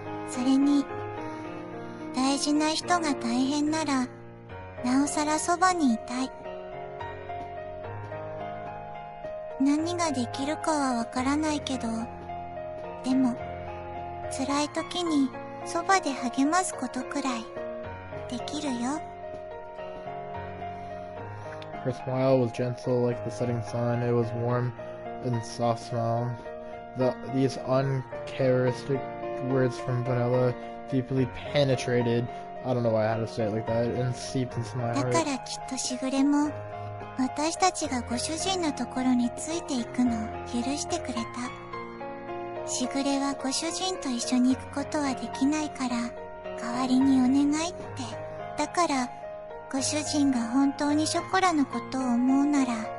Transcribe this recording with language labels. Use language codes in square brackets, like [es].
[ja] それに、大事な人が大変なら、なおさらそばにいたい。何ができるかはわからないけど、でも、辛い時にそばで励ますことくらいできるよ。 [en] Her smile was gentle like the setting sun. It was warm and soft smile. These uncharacteristic words from Vanilla deeply penetrated. I don't know why I had to say it like that. And seeped into my [ja] だ [en] heart. [ja] からきっとしぐれも、私たちがご主人のところについていくのを許してくれた。しぐれはご主人と一緒に行くことはできないから、代わりにお願いって。だから、ご主人が本当にショコラのことを思うなら。